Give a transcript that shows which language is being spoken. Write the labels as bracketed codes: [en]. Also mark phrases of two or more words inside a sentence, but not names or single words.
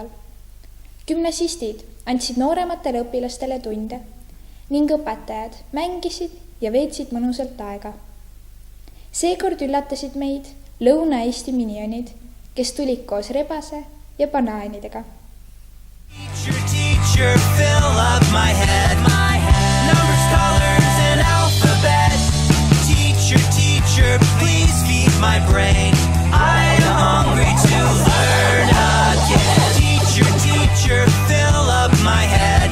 [et] Gümnasistid andsid noorematele õpilastele tunde ning õpetajad mängisid ja veetsid mõnusalt aega. Seekord üllatasid meid Lõuna-Eesti minionid, kes tulid koos rebase ja banaanidega. [en] Teacher, fill up my head. Numbers, colors, and alphabet. Teacher, please feed my brain. I'm hungry to learn again. Teacher, fill up my head.